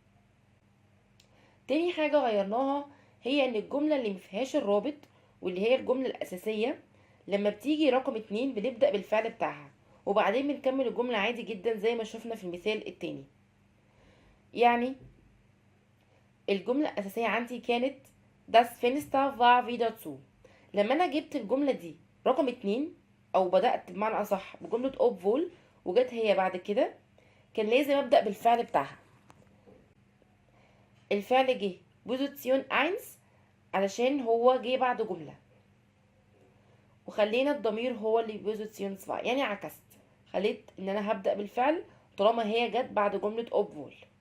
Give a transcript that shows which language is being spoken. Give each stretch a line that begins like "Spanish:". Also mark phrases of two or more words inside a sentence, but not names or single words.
Arabic: تاني حاجة غيرناها هي ان الجملة اللي مفيهاش الرابط واللي هي الجملة الأساسية لما بتيجي رقم 2 بنبدأ بالفعل بتاعها، وبعدين بنكمل الجملة عادي جدا زي ما شفنا في المثال التاني. يعني الجملة الأساسية عندي كانت
German: Das Fenster war wieder zu.
Arabic: لما أنا جبت الجملة دي رقم 2 أو بدأت بمعنى أصح بجملة obwohl وجت هي بعد كده، كان لازم أبدأ بالفعل بتاعها. الفعل جه بوزيسيون 1 علشان هو جه بعد جملة، وخلينا الضمير هو اللي بوزيسيون 2، يعني عكست، خليت ان انا هبدأ بالفعل طالما هي جت بعد جملة obwohl.